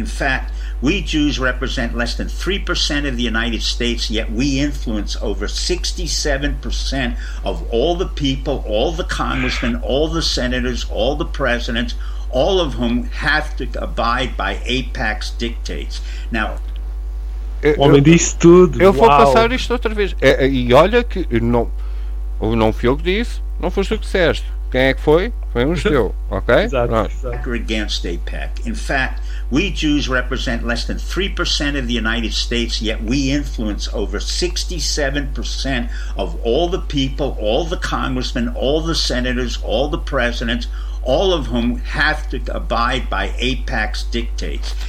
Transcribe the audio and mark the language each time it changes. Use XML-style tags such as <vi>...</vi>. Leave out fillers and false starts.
<en>In fact, we Jews represent less than 3% of the United States, yet we influence over 67% of all the people, all the congressmen, all the senators, all the presidents, all of whom have to abide by AIPAC's dictates. Now,</en> <pt>homem disse tudo. Eu vou passar isto outra vez. E olha que não fui eu que disse, não foste o que disseste. Quem é que foi? Foi um judeu, ok? Exato.</pt> <en>Against AIPAC. In fact, we Jews represent less than 3% of the United States, yet we influence over 67% of all the people, all the congressmen, all the senators, all the presidents, all of whom have to abide by AIPAC's dictates.</en>